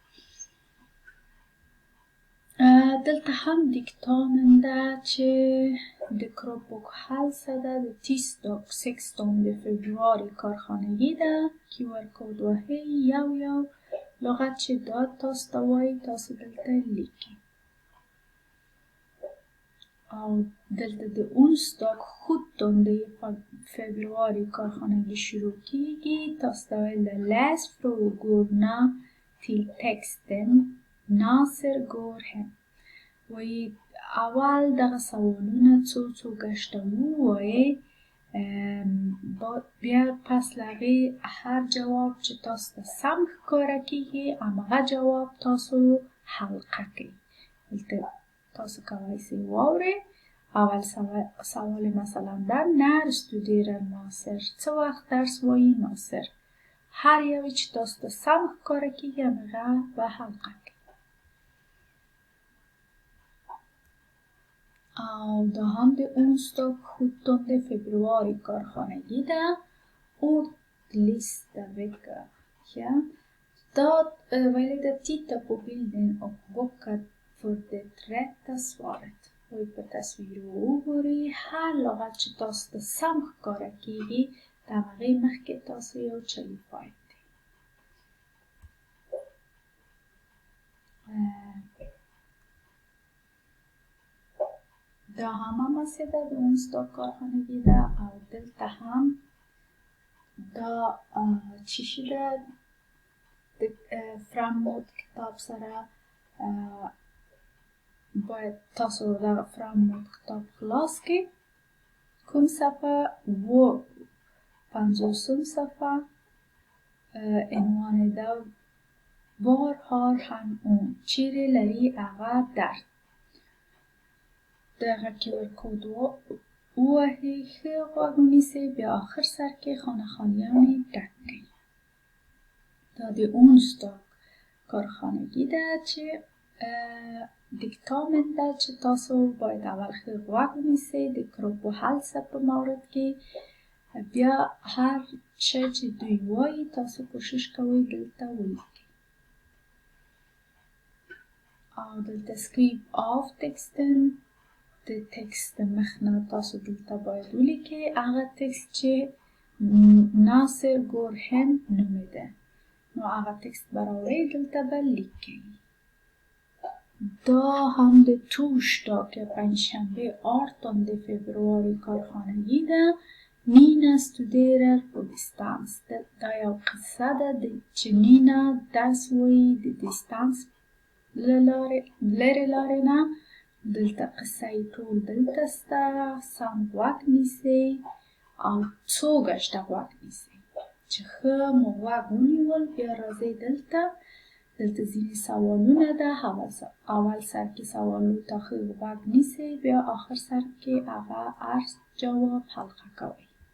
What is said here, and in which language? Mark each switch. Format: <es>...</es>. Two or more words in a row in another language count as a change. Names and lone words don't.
<ps>دلته هم دیکتامن ده چې د کروپوک هلسه ده د 16 فبروار کارخانگی ده QR کوډ وهئ یو لغت چې دا تاسو ته وایي تاسو دلته لیکئ او دلته د</ps> <sv>onsdag 17 februari</sv> <ps>کارخانگی شروع کیږي تاسو ته ویل ده</ps> <sv>läs frågorna till texten</sv> <ps>ناصر ګور هم وایي اول دغه سوالونه څو ګشته ووایئ بیا پس له هغې هر جواب چې تاسو ته سم ښکاره کیږي همغه جواب تاسو حلقه کړئ دلته تاسو کولی سئ واورئ اول سوال مثلا ده</ps> <sv>när studerar</sv> <ps>ناصر څه وخت درس وایي ناصر هر یوی چې تاسو ته سم ښکاره کیږي همغه به حلقه کړئ او دا هم د</ps> <sv>onsdag 17 februari</sv> <ps>کارخانگی ده</ps> <sv>ordlista vecka ja vad är det titta på bilden och bocka för det rätta svaret</sv> <ps>وی په تصویر وګورئ هر لغت چې تاسو ته سم ښکاره کیږي د هغې مخکې تاسو یو چلی پایډ دی دا هم هماسې ده د onsdag کارخانگی ده او دلته هم دا چی شي ده د فراموت کتاب سره باید تاسو دغه فراموت کتاب خلاص کړئ کوم صفحه پنځوسم صفحه عنوان ده</ps> <sv>var har han</sv> <ps>اون چیرې لري هغه درد دغه QR کوډ ووهئ ښه غوږ ونیسئ بیا آخر سر کې خانه خالیانې ډک کړئ دا د onsdag کارخانگی ده چې دیکتامن ده چې تاسو باید اول ښه غوږ ونیسئ د کروپ و هلسه په مورد کې بیا هر شی چې دوی وایي تاسو کوشش کوئ دلته ولیکئ او دلته</ps> <sv>skriv av texten</sv> <ps>د تکست مخ نه تاسو دلته باید ولیکئ هغه تکست چې ناصر ګور هم نومیده نو هغه تکست به راوړئ دلته به لیکئ دا هم د torsdag پنجشنبه 18 februari کارخانگی ده نینا</ps> <sv>studerar på distans</sv> <ps>دا یو قصه ده چې نینا درس وایي د دیستانس لرې لارې نه دلته قصه یې ټول دلته سته سم غوږ نیسئ او څو ګشته غوږ نیسئ چې ښه مو غوږ ونیول بیا راځئ دلته ځینې سوالونه ده اول سر کې سوالو ته ښه غوږ نیسئ بیا آخر سر کې هغه هر جواب حلقه کوئ</ps>